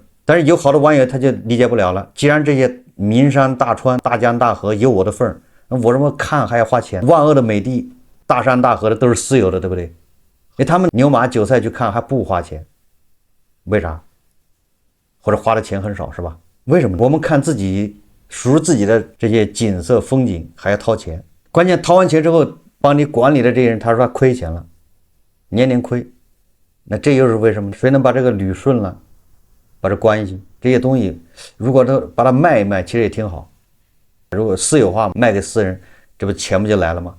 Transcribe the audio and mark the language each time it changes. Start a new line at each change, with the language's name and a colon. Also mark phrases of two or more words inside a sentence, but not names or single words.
Chinese: 但是有好多網友他就理解不了了，既然這些名山大川、大江大河有我的份兒，那我怎麼看還要花錢？萬惡的美地、大山大河的都是私有的，對不对？因為他們牛馬韭菜去看還不花錢，為啥？或者花的錢很少是吧？為什麼？我們看自己屬於自己的這些景色風景還要掏錢，關鍵掏完錢之後幫你管理的這些人他說他虧錢了，年年虧，那這又是為什麼？誰能把這個捋順了，把這關係這些東西如果都把它賣一賣其實也挺好，如果私有化賣給私人，這不錢不就來了嗎？